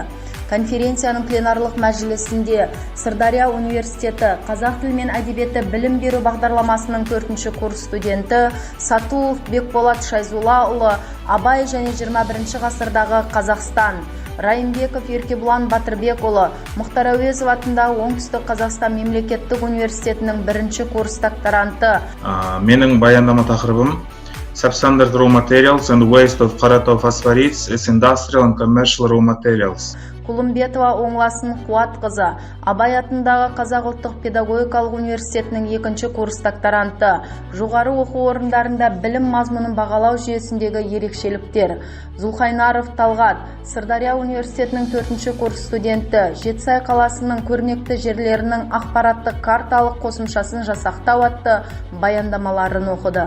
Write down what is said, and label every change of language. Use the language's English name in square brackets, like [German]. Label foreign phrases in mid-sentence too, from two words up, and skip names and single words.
[Kazakh] Конференцияның пленарлық мәжілісінде Сырдария университеті қазақ тілі мен әдебиеті білім беру бағдарламасының 4-ші курс студенті Сатуов Бекболат Шайзуллаұлы, Абай және 21 ғасырдағы Қазақстан, Райымбеков Еркебұлан Батырбекұлы, Мұхтар Әуезов атындағы Оңтүстік Қазақстан мемлекеттік университетінің 1-ші курс докторанты. Менің баяндама тақырыбым Substandard Raw Materials and Waste of Qaratau Phosphorates as Industrial and Commercial Raw Materials. Құлымбетова Оңласын Қуатқызы, Абай атындағы Қазақ ұлттық педагогикалық университетінің 2-ші курс докторанты. Жоғары оқу орындарында білім мазмұнын бағалау жүйесіндегі ерекшеліктер. Зулхайнаров Талғат, Сырдария университетінің 4-ші курс студенті, Жетісай қаласының көрнекті жерлерінің ақпараттық карталық қосымшасын жасақтау атты баяндамаларын оқыды.